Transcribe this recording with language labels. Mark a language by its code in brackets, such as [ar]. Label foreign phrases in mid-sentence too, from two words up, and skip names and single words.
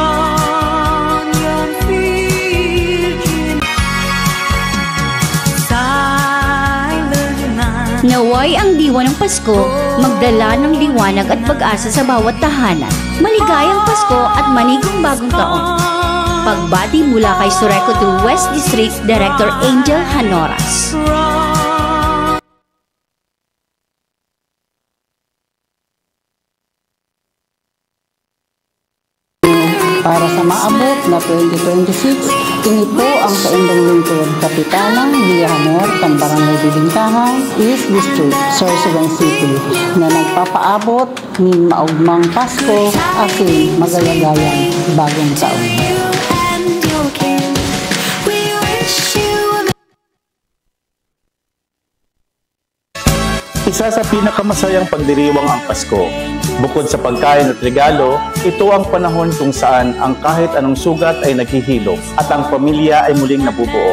[tl] Naway ang diwa ng Pasko, magdala ng liwanag at pag-asa sa bawat tahanan. Maligayang Pasko at manigong bagong taon. Pagbati mula kay Sureco to West District Director Angel Hanoras. [bik] Para sa maabot na 2026, ini po ang kaindang lingkod Kapitanang Villahamor, Barangay Bibintahan, East District, Sorsogon City, na nagpapaabot ng maugmang Pasko aking magayagayang bagong taon. [tl] Isa sa pinakamasayang pagdiriwang ang Pasko. Bukod sa pagkain at regalo, ito ang panahon kung saan ang kahit anong sugat ay naghihilom at ang pamilya ay muling nabubuo.